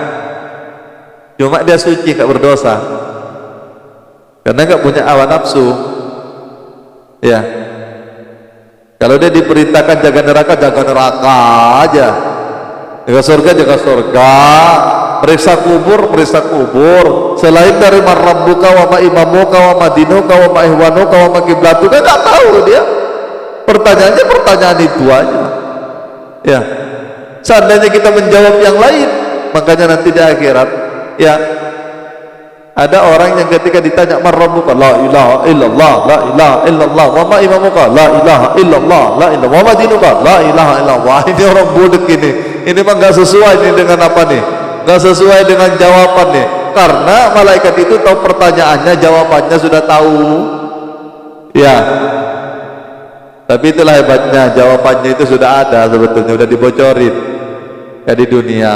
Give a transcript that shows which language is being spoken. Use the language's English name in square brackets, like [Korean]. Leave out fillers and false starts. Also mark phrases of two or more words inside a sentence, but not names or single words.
[Indonesian] Cuma dia suci, nggak berdosa, karena nggak punya hawa nafsu, ya. Kalau dia diperintahkan jaga neraka aja, jaga surga, periksa kubur, selain dari [Arabic] من ربك وما إمامك وما دينك وما إخوانك وما قبلتك, [Indonesian] nggak tahu dia. Pertanyaannya pertanyaan itu aja, ya. Seandainya kita menjawab yang lain, makanya nanti di akhirat, ya, ada orang yang ketika ditanya [Arabic] من ربك، لا إله إلا الله، لا إله إلا الله، وما إمامك، لا إله إلا الله، لا إله، وما دينك، لا إله إلا الله. [Indonesian] Ini orang bodoh ini mah nggak sesuai nih dengan apa nih, nggak sesuai dengan jawaban nih, karena malaikat itu tahu pertanyaannya, jawabannya sudah tahu, ya. Tapi itulah hebatnya, jawabannya itu sudah ada sebetulnya, sudah dibocorin ya di dunia.